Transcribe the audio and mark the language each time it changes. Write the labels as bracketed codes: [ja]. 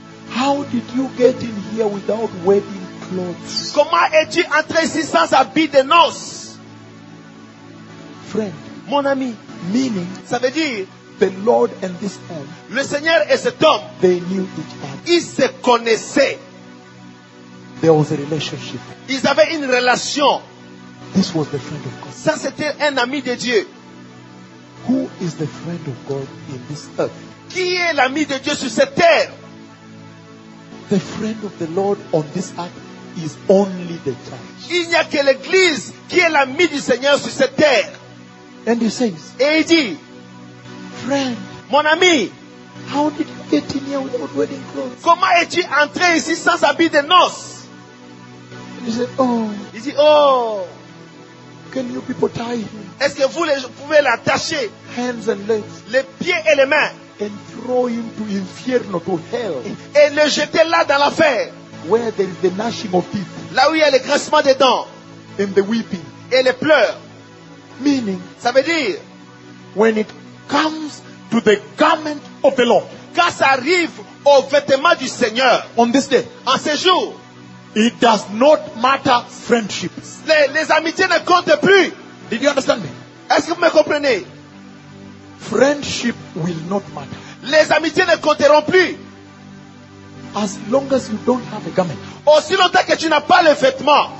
[en] how did you get in here without wedding clothes? [fr] Comment es-tu entré ici sans habit de noces? [en] Friend, [fr] mon ami, [en] meaning, [fr] ça veut dire, [en] the Lord and this man, [fr] le Seigneur et cet homme, [en] they knew each other. [fr] Ils se connaissaient. [en] There was a relationship. [fr] Ils avaient une relation. [en] This was the friend of God. [fr] Ça c'était un ami de Dieu. [en] Who is the friend of God in this earth? [fr] Qui est l'ami de Dieu sur cette terre? [en] The friend of the Lord on this earth is only the church. [fr] Il n'y a que l'église qui est l'ami du Seigneur sur cette terre. [en] And he says, [fr] et il dit, [en] friend, [fr] mon ami, [en] how did you get in here without wedding clothes? [fr] Comment es-tu entré ici sans habit de noces? [en] He said, oh. [fr] Il dit, oh. [en] Can you people tie him? [fr] Est-ce que vous pouvez l'attacher? [en] Hands and legs. [fr] Les pieds et les mains. [en] And throw him to inferno, to hell. [fr] Et le jeter là dans l'enfer. [en] Where there is the gnashing of teeth. [fr] Là où il y a le grincement des dents. [en] And the weeping. [fr] Et les pleurs. [en] Meaning. [fr] Ça veut dire, [en] when it comes to the garment of the Lord, [fr] quand ça arrive au vêtement du Seigneur, [en] on this day, [fr] en ce jour, [en] it does not matter friendship. [fr] Les amitiés ne comptent plus. [en] Did you understand me? [fr] Est-ce que vous me comprenez? [en] Friendship will not matter. [fr] Les amitiés ne compteront plus. [en] As long as you don't have a garment. [fr] Aussi longtemps que tu n'as pas le vêtement,